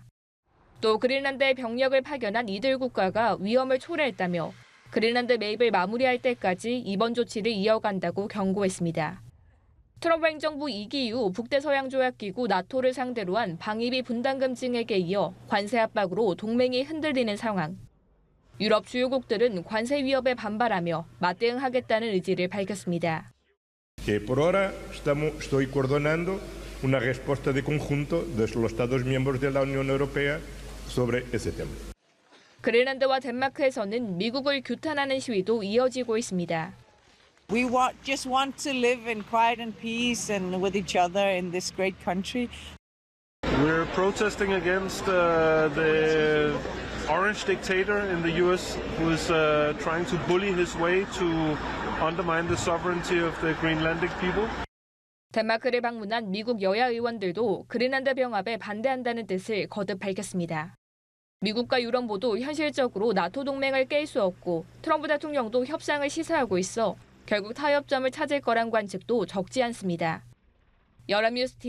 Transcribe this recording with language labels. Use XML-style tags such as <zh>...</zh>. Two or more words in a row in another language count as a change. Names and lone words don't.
<ko>또 그린란드에 병력을 파견한 이들 국가가 위험을 초래했다며 그린란드 매입을 마무리할 때까지 이번 조치를 이어간다고 경고했습니다. 트럼프 행정부 2기 이후 북대서양조약기구 나토를 상대로 한 방위비 분담금 증액에 이어 관세 압박으로 동맹이 흔들리는 상황. 유럽 주요국들은 관세 위협에 반발하며 맞대응하겠다는 의지를 밝혔습니다.</ko> <es>Que por ahora estoy coordinando una respuesta de conjunto de los Estados miembros de la Unión Europea sobre ese tema.</es> <ko>그린란드와 덴마크에서는 미국을 규탄하는 시위도 이어지고 있습니다.</ko> <en>We just want to live in quiet and peace and with each other in this great country. We're protesting against the orange dictator in the U.S. who is trying to bully his way to undermine the sovereignty of the Greenlandic people.</en> <ko>덴마크를 방문한 미국 여야 의원들도 그린란드 병합에 반대한다는 뜻을 거듭 밝혔습니다. 미국과 유럽 모두 현실적으로 나토 동맹을 깰 수 없고 트럼프 대통령도 협상을 시사하고 있어 결국 타협점을 찾을 거란 관측도 적지 않습니다.</ko>